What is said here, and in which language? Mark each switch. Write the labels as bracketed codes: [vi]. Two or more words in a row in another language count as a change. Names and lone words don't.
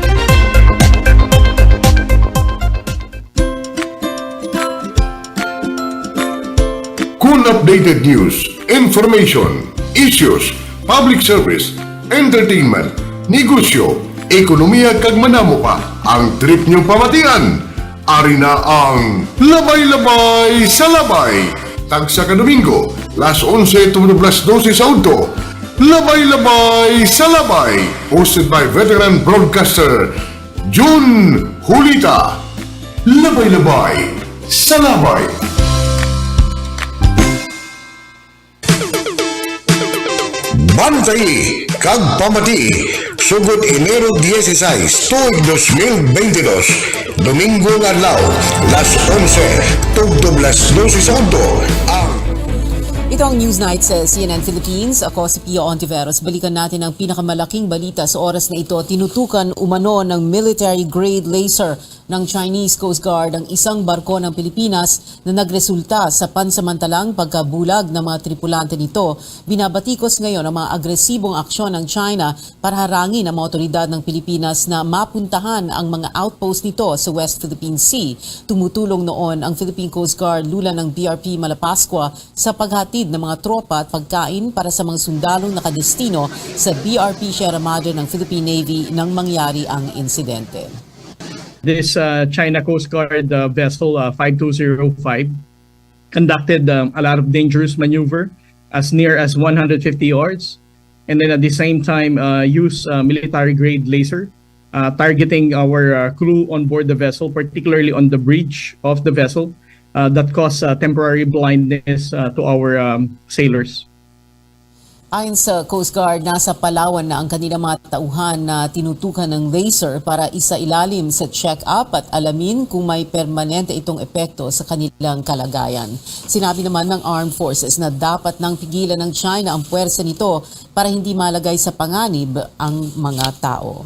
[hil] Kun [en] updated news, information, issues, public service, entertainment, [hil] negosyo, ekonomiya kag manamo pa ang trip niyong pamatian. Ari na ang Labay-Labay sa Labay. Tagsa ka Domingo, las 11 to las 12 sa Udto. Labay-Labay sa Labay. [en] Hosted by veteran broadcaster Jun Julita. [hil] Labay-Labay sa Labay. Bantay kag pamati sugod Enero 16 tuig 2022 Domingo nga adlaw las 11 tugtob las 12 sa Udto ang [tl] Ito ang Newsnight sa CNN Philippines. Ako si Pia Ontiveros. Balikan natin ang pinakamalaking balita sa oras na ito. Tinutukan umano ng military-grade laser ng Chinese Coast Guard ang isang barko ng Pilipinas na nagresulta sa pansamantalang pagkabulag ng mga tripulante nito. Binabatikos ngayon ang mga agresibong aksyon ng China para harangin ang mga otoridad ng Pilipinas na mapuntahan ang mga outpost nito sa West Philippine Sea. Tumutulong noon ang Philippine Coast Guard lula ng BRP Malapascua sa paghatid ng mga tropa at pagkain para sa mga sundalong nakadestino sa BRP Sierra Madre ng Philippine Navy nang mangyari ang insidente. [en] This China Coast Guard vessel 5205 conducted a lot of dangerous maneuver as near as 150 yards, and then at the same time use military grade laser targeting our crew on board the vessel, particularly on the bridge of the vessel, that caused temporary blindness to our sailors. [tl] Ayon sa Coast Guard, nasa Palawan na ang kanilang mga tauhan na tinutukan ng laser para isailalim sa check-up at alamin kung may permanente itong epekto sa kanilang kalagayan. Sinabi naman ng Armed Forces na dapat nang pigilan ng China ang puwersa nito para hindi malagay sa panganib ang mga tao.